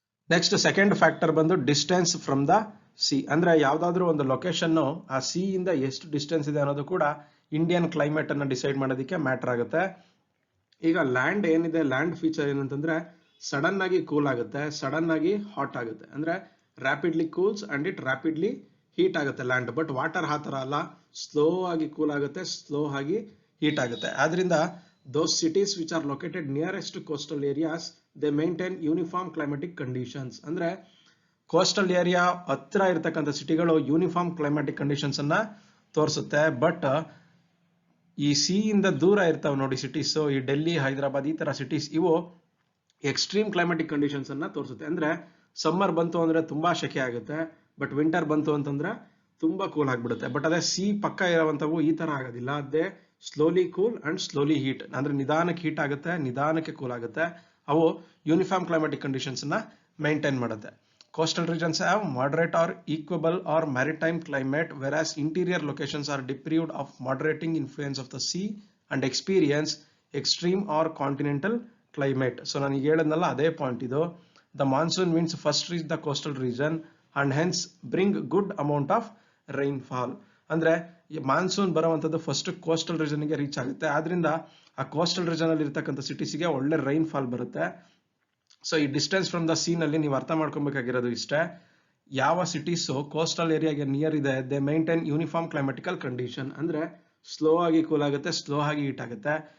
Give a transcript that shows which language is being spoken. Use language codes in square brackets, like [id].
[kn] Next second factor ಬಂದು distance from the C. ಅಂದ್ರೆ ಯಾವ್ದಾದ್ರು ಒಂದು ಲೊಕೇಶನ್ ಆ ಸಿ ಇಂದ ಎಷ್ಟು ಡಿಸ್ಟೆನ್ಸ್ ಇದೆ ಅನ್ನೋದು ಕೂಡ ಇಂಡಿಯನ್ ಕ್ಲೈಮೇಟ್ ಅನ್ನ ಡಿಸೈಡ್ ಮಾಡೋದಕ್ಕೆ ಮ್ಯಾಟರ್ ಆಗುತ್ತೆ. ಈಗ ಲ್ಯಾಂಡ್ ಏನಿದೆ, ಲ್ಯಾಂಡ್ ಫೀಚರ್ ಏನಂತಂದ್ರೆ ಸಡನ್ ಆಗಿ ಕೂಲ್ ಆಗುತ್ತೆ, ಸಡನ್ ಆಗಿ ಹಾಟ್ ಆಗುತ್ತೆ. ಅಂದ್ರೆ [en] rapidly cools and it rapidly heat [kn] ಆಗುತ್ತೆ ಲ್ಯಾಂಡ್. ಬಟ್ ವಾಟರ್ ಆ ತರ ಅಲ್ಲ, ಸ್ಲೋ ಆಗಿ ಕೂಲ್ ಆಗುತ್ತೆ, ಸ್ಲೋ ಆಗಿ ಹೀಟ್ ಆಗುತ್ತೆ. [en] ಆದ್ರಿಂದ those cities which are located nearest to coastal areas they maintain uniform climatic conditions. [kn] ಅಂದ್ರೆ ಕೋಸ್ಟಲ್ ಏರಿಯಾ ಹತ್ರ ಇರತಕ್ಕಂಥ ಸಿಟಿಗಳು ಯೂನಿಫಾರ್ಮ್ ಕ್ಲೈಮ್ಯಾಟಿಕ್ ಕಂಡೀಷನ್ಸ್ ಅನ್ನ ತೋರಿಸುತ್ತೆ. ಬಟ್ ಈ ಸಿ ಇಂದ ದೂರ ಇರ್ತಾವೆ ನೋಡಿ ಸಿಟೀಸ್, ಈ ಡೆಲ್ಲಿ, ಹೈದರಾಬಾದ್ ಈ ತರ ಸಿಟೀಸ್, ಇವು ಎಕ್ಸ್ಟ್ರೀಮ್ ಕ್ಲೈಮ್ಯಾಟಿಕ್ ಕಂಡೀಷನ್ಸ್ ಅನ್ನ ತೋರಿಸುತ್ತೆ. ಅಂದ್ರೆ ಸಮ್ಮರ್ ಬಂತು ಅಂದ್ರೆ ತುಂಬಾ ಶೆಕೆ ಆಗುತ್ತೆ, ಬಟ್ ವಿಂಟರ್ ಬಂತು ಅಂತಂದ್ರೆ ತುಂಬಾ ಕೂಲ್ ಆಗಿಬಿಡುತ್ತೆ. ಬಟ್ ಅದೇ ಸಿ ಪಕ್ಕ ಇರುವಂತವು ಈ ತರ ಆಗೋದಿಲ್ಲ. ಅದೇ slowly cool and slowly heat, ಅಂದ್ರೆ ನಿಧಾನಕ್ಕೆ ಹೀಟ್ ಆಗುತ್ತೆ, ನಿಧಾನಕ್ಕೆ ಕೂಲ್ ಆಗುತ್ತೆ. ಅವು ಯೂನಿಫಾರ್ಮ್ ಕ್ಲೈಮ್ಯಾಟಿಕ್ ಕಂಡೀಷನ್ಸ್ ನ ಮೇಂಟೈನ್ ಮಾಡುತ್ತೆ. [en] Coastal regions have moderate or equable or maritime climate, whereas interior locations are deprived of moderating influence of the sea and experience extreme or continental climate. [kn] So ನಾನು ಈಗ ಹೇಳಿದ್ನಲ್ಲ ಅದೇ point ಇದು. [en] The monsoon winds first reach the coastal region and hence bring good amount of rainfall. [kn] ಅಂದ್ರೆ ಈ monsoon ಬರುವಂತದ್ದು first coastal region ಗೆ reach ಆಗುತ್ತೆ, ಆದ್ರಿಂದ ಆ ಕೋಸ್ಟಲ್ ರೀಜನ್ ಅಲ್ಲಿ ಇರ್ತಕ್ಕಂಥ ಸಿಟೀಸ್ ಗೆ ಒಳ್ಳೆ ರೈನ್ ಫಾಲ್ ಬರುತ್ತೆ. ಸೊ ಈ ಡಿಸ್ಟೆನ್ಸ್ ಫ್ರಮ್ ದ ಸೀನ್ ಅಲ್ಲಿ ನೀವು ಅರ್ಥ ಮಾಡ್ಕೊಬೇಕಾಗಿರೋದು ಇಷ್ಟೇ, ಯಾವ ಸಿಟೀಸ್ ಕೋಸ್ಟಲ್ ಏರಿಯಾಗೆ ನಿಯರ್ ಇದೆ [en] they maintain uniform climatical condition, [kn] ಅಂದ್ರೆ ಸ್ಲೋ ಆಗಿ ಕೂಲ್ ಆಗುತ್ತೆ, ಸ್ಲೋ ಆಗಿ ಹೀಟ್ ಆಗುತ್ತೆ.